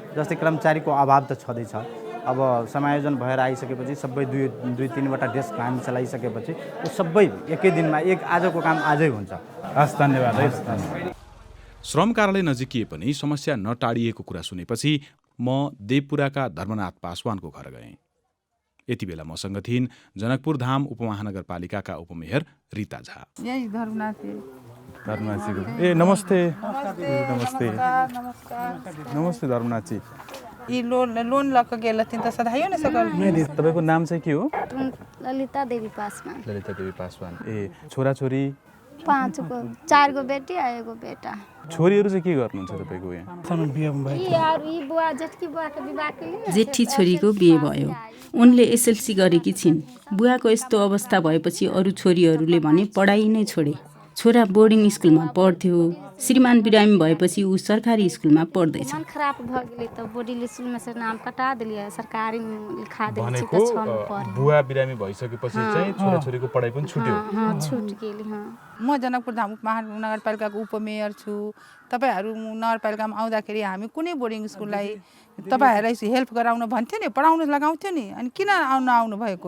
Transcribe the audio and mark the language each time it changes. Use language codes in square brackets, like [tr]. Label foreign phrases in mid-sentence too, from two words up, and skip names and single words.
[ne] जस्तै कर्मचारीको अभाव त छँदैछ, अब समायोजन भएर आइसकेपछि सबै दुई तीनवटा डेस्क हामी चलाइसकेपछि त्यो सबै एकै दिनमा आजको काम आजै हुन्छ। हस्, धन्यवाद है। श्रम कार्यालय नजिकिए पनि समस्या नटाडिएको कुरा सुनेपछि म देवपुराका धर्मनाथ पासवानको घर गएँ। यति बेला मसँग थिइन् जनकपुर धाम उपमहानगरपालिकाका उपमेयर रिता झा। धर्मनाथजीको ए नमस्ते। नमस्ते नमस्ते धर्मनाथजी। [mai] ई लोन लक गेल थिन त सधाइयो न सकल। [ne] तपाईँको नाम चाहिँ के हो? ललिता देवी पासवान। ललिता देवी पासवान। ए छोराछोरी? [mai] 5 गो, 4 गो बेटी आ 1 गो बेटा। [ne] छोरीहरू चाहिँ के गर्नुहुन्छ तपाईँको यहाँ? जेठी छोरीको बिहे भयो। उनले एसएलसी गरेकी छिन्। बुवाको यस्तो अवस्था भएपछि अरू छोरीहरूले भने पढाइ नै छोडे। छोरा [en] boarding school [ne] पढ्थ्यो। श्रीमान बिरामी भएपछि ऊ सरकारी स्कुलमा पढ्दैछ। [mai] मन खराब भ गेलै त [en] boarding school [mai] से नाम कटा देलिए, सरकारी लिखा देलिए [ne] भनेको बुवा बिरामी भइसकेपछि चाहिँ छोराछोरीको पढाइ पनि छुट्यो। [mai] छुट गेली। [ne] म जनकपुर धाम उपमहानगरपालिकाको उपमेयर छु। तपाईहरु नगरपालिकामा आउँदाखेरि हामी कुनै [en] boarding school [ne] तपाईहरुलाई हेल्प गराउन भन्थ्यो नि, पढाउन लगाउँथ्यो नि, अनि किन आउनु भएको?